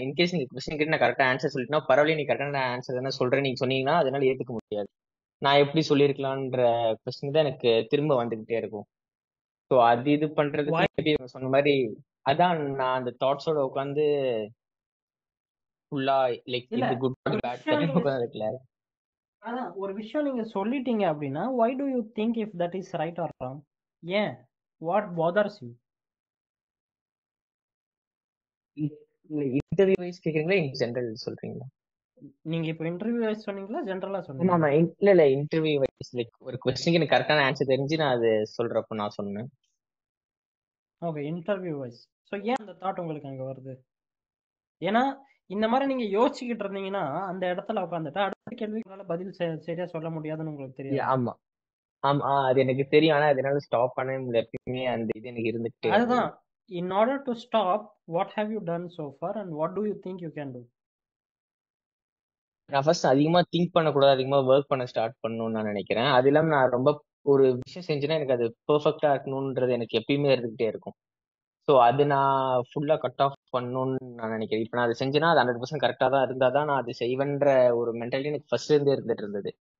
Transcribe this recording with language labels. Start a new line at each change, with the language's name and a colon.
Tamil: In case நீங்க question கிட்ட நான் கரெக்டா ஆன்சர் சொல்லிட்டுனா பரவாயில்ல, நீ கரெக்டான ஆன்சர் தானே சொல்றேன் நீங்க சொன்னீங்கன்னா அதனால ஏத்துக்க முடியாது. நான் எப்படி சொல்லியிருக்கலான்ற கொஸ்டின் தான் எனக்கு திரும்ப வந்துகிட்டே இருக்கும். ஸோ அது இது பண்றதுக்கு மேபி சொன்ன மாதிரி அதான் நான் அந்த தாட்ஸோட உட்காந்து ஃபுல்லா லைக் இது குட் பேட் உட்காந்து இருக்குல்ல. அதான் ஒரு விஷயம் நீங்க சொல்லிட்டீங்க அப்படின்னா
English: why do you think if that is right or wrong?
Tamil: ஏன்?
English: what bothers you?
Tamil: Interview wise கேக்குறீங்களா இன் ஜெனரல் சொல்றீங்களா? நீங்க இப்போ இன்டர்வியூ வைஸ் சொன்னீங்களா ஜெனரலா சொன்னீங்களா? ஆமா இல்ல இன்டர்வியூ வைஸ் லைக் ஒரு क्वेश्चनக்கு எனக்கு கரெக்டான ஆன்சர் தெரிஞ்சு நான் அது சொல்றப்ப நான் சொன்னேன். Okay, interview wise. ஸோ ஏன் அந்த தாட் உங்களுக்கு அங்க வருது? ஏன்னா இந்த மாதிரி நீங்க யோசிச்சுக்கிட்டு இருந்தீங்கன்னா அந்த இடத்துல உட்காந்துட்டா அடுத்த கேள்விக்கு பதில் சரியா சொல்ல முடியாதுன்னு உங்களுக்கு தெரியும். ஆமா ஆமா அது எனக்கு தெரியும். ஆனா அதனால ஸ்டாப் பண்ணவே முடியல. எப்பயுமே அந்த இது எனக்கு இருந்துகிட்டே. அதுதான்,
English: in order to stop, what have you done so far and what do you think you can do?
Tamil: நான் ஃபர்ஸ்ட் அதிகமா திங்க் பண்ணக்கூடாது, அதிகமா ஒர்க் பண்ண ஸ்டார்ட் பண்ணணும்னு நான் நினைக்கிறேன். அது இல்லாம நான் ரொம்ப ஒரு விஷயம் செஞ்சேன்னா எனக்கு அது பெர்ஃபெக்டா இருக்கணும்ன்றது எனக்கு எப்பயுமே இருந்துகிட்டே இருக்கும். ஸோ அது நான் ஃபுல்லா கட் ஆஃப் பண்ணணும்னு நான் நினைக்கிறேன். இப்போ நான் அதை செஞ்சேன்னா அது 100% கரெக்டாக தான் இருந்தால் தான் நான் அது செய்வேன்ற ஒரு மென்டாலிட்டி எனக்கு ஃபர்ஸ்ட் இருந்தே இருந்துட்டு இருந்தது.